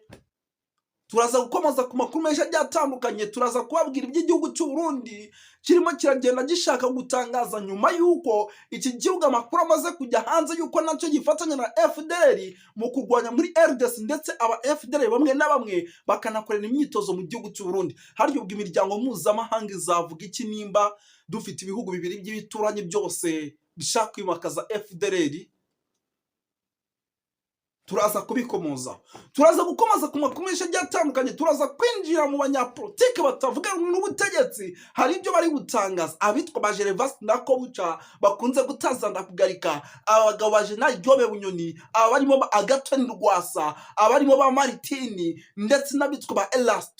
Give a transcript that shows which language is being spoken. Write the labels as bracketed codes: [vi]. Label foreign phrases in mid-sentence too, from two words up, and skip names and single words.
[rw] Turaza gukomoza ku makuru menshi agiye atandukanye, turaza kubabwira iby'igihugu cy'u Burundi kirimo kiragenda gishaka gutangaza nyuma y'uko iki gihugu amakuru amaze kujya hanze y'uko nacyo gifatanya na FDLR mu kurwanya muri RDC, ndetse aba FDLR bamwe na bamwe bakanakorera imyitozo mu gihugu cy'u Burundi. Haryo ubwo imiryango mpuzamahanga izavuga iki nimba dufite ibihugu bibiri by'ibituranye byose bishaka kwimakaza FDLR? Turaza kubikomoza, turaza gukomaza ku makuru menshi agiye atandukanye, turaza kwinjira mu banyapolitike batavuga n'ubutegetsi. Hari ibyo bari gutangaza, abitwa ba Gervais Ndirakobuca bakunze gutazana kugarika, abagabo ba Jenerali Jobe Bunyoni, abarimo ba Agathon Rwasa, abarimo ba Maritini, ndetse n'abitwa ba Elasto.